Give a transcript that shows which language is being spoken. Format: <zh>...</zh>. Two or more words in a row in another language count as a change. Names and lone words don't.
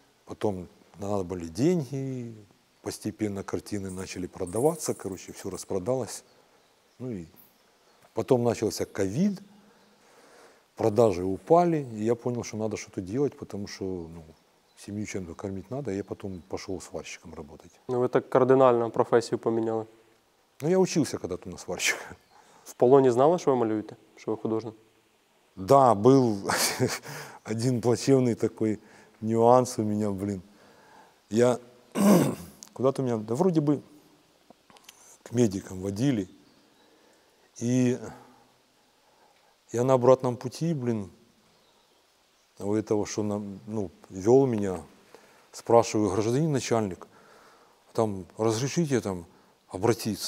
<ru>Потом надо были деньги, постепенно картины начали продаваться, короче, все распродалось. И потом начался ковид, продажи упали, и я понял, что надо что-то делать, потому что семью чем-то кормить надо, я потом пошел сварщиком работать.</ru> <uk>Ну, ви так кардинально професію поміняли.</uk> <ru>Ну, я учился когда-то на сварщика.</ru> <uk>В полоні знали, що ви малюєте, що ви художник?</uk> <ru>Да, был один плачевный такой нюанс у меня, блин. Я куда-то меня, да вроде бы к медикам водили. И я на обратном пути, блин, у этого, что вел меня, спрашиваю, гражданин начальник, там, разрешите там обратиться?</ru>